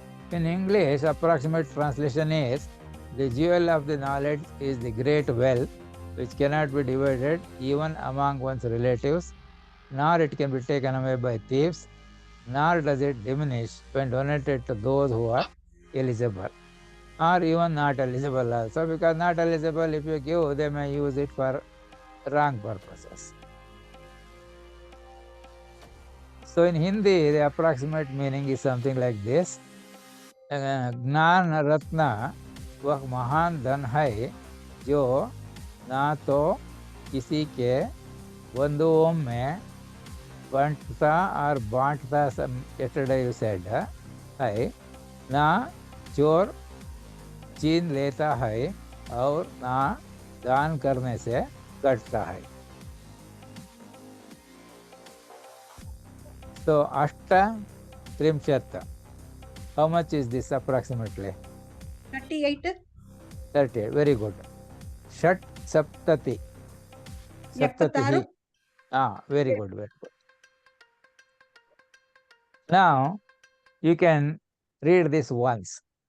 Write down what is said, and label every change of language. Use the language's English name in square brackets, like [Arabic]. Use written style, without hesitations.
[English] In English, approximate translation is, the jewel of the knowledge is the great wealth which cannot be divided even among one's relatives, nor it can be taken away by thieves, nor does it diminish when donated to those who are eligible, or even not eligible also, because not eligible, if you give, they may use it for wrong purposes. So in Hindi, the approximate meaning is something like this. [Hindi] ज्ञान रत्न वह महान धन है जो ना तो किसी के बंधुओं में बंटता और बांटता, [English] yesterday you said, [Hindi] है, ना चोर छीन लेता है और ना दान करने से कटता है. [Sanskrit] So अष्ट त्रिंशत्. [English] How much is this approximately? 38. 38. Very good. [Sanskrit] Shat saptati. Saptatihi. [English] Very good. Very good. Now you can read this once.